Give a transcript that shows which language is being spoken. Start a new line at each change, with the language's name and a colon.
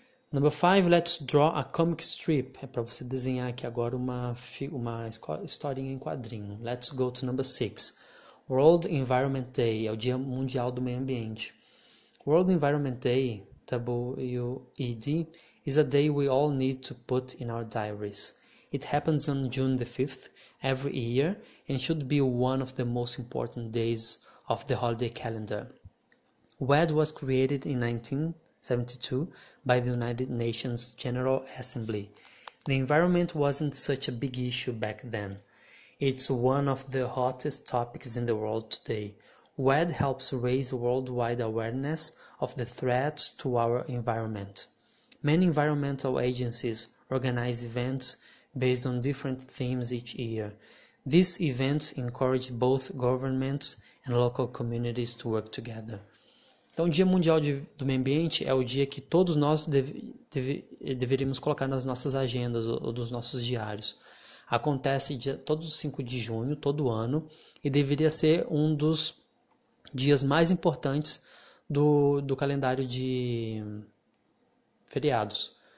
English: Number 5, let's draw a comic strip.
Portuguese: É para você desenhar aqui agora uma historinha em quadrinho.
English: Let's go to number 6. World Environment Day,
Portuguese: é o Dia Mundial do Meio Ambiente.
English: World Environment Day, WED, is a day we all need to put in our diaries. It happens on June the 5th every year and should be one of the most important days of the holiday calendar. WED was created in 1972 by the United Nations General Assembly. The environment wasn't such a big issue back then. It's one of the hottest topics in the world today. WED helps raise worldwide awareness of the threats to our environment. Many environmental agencies organize events based on different themes each year. These events encourage both governments and local communities to work together.
Portuguese: Então, o Dia Mundial do Meio Ambiente é o dia que todos nós deveríamos colocar nas nossas agendas ou dos nossos diários. Acontece todos os 5 de junho, todo ano, e deveria ser um dos dias mais importantes do calendário de feriados.